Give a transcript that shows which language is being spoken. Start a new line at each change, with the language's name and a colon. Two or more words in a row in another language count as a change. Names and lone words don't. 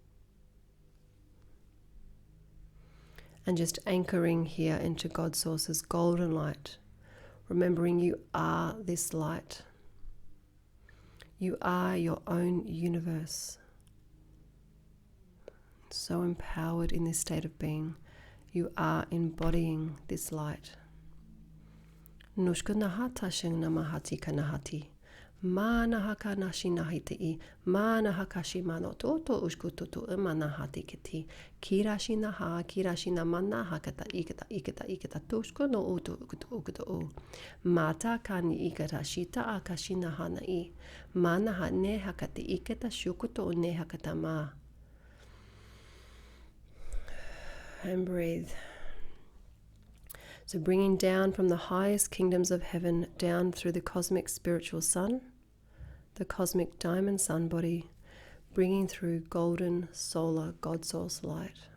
English: And just anchoring here into God source's golden light, remembering you are this light. You are your own universe. So empowered in this state of being. You are embodying this light. Nushka nahata shing namahati kanahati. Ma nahaka nashi nahiti. Ma nahakashi mano toto ushkututu emanahati kiti. Kirashi naha, kirashi namana hakata ikata tushko no utu ukutu u. Mata kani ikata shita akashi nahana I. Ma naha ne hakati ikata shukuto ne hakata ma. And breathe. So bringing down from the highest kingdoms of heaven down through the cosmic spiritual sun, the cosmic diamond sun body, bringing through golden solar God source light.